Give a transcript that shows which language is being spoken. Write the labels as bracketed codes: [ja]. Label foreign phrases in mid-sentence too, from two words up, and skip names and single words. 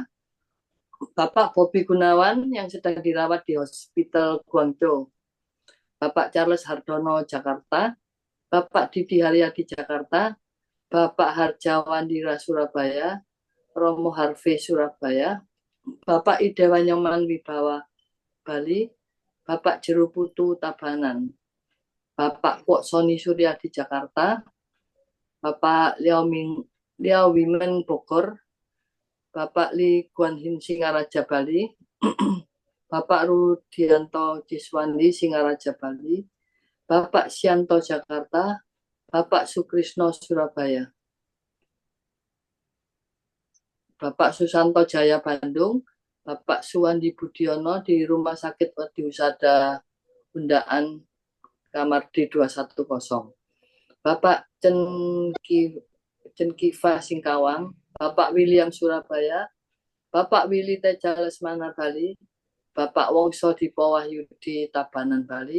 [id] Bapak Bobi Gunawan yang sedang dirawat di Hospital Guangzhou. Bapak Charles Hardono Jakarta. Bapak Didi Haryadi Jakarta. Bapak Harjawandira Surabaya. Romo Harvey Surabaya. Bapak Idewa Nyoman Wibawa Bali. Bapak Jeruputu Tabanan. Bapak Kwok Soni Surya di Jakarta. Bapak Liao Wimen Bogor. Bapak Li Guanhin Singaraja Bali. Bapak Rudianto Ciswandi Singaraja Bali. Bapak Sianto Jakarta. Bapak Sukrisno Surabaya. Bapak Susanto Jaya Bandung. Bapak Suwandi Budiono di Rumah Sakit Wadi Husada Bundaan kamar D210. Bapak Cenkiva Singkawang. Bapak William Surabaya. Bapak Willy Teja Lesmana Bali. Bapak Wongso Dipo Wahyudi Tabanan Bali.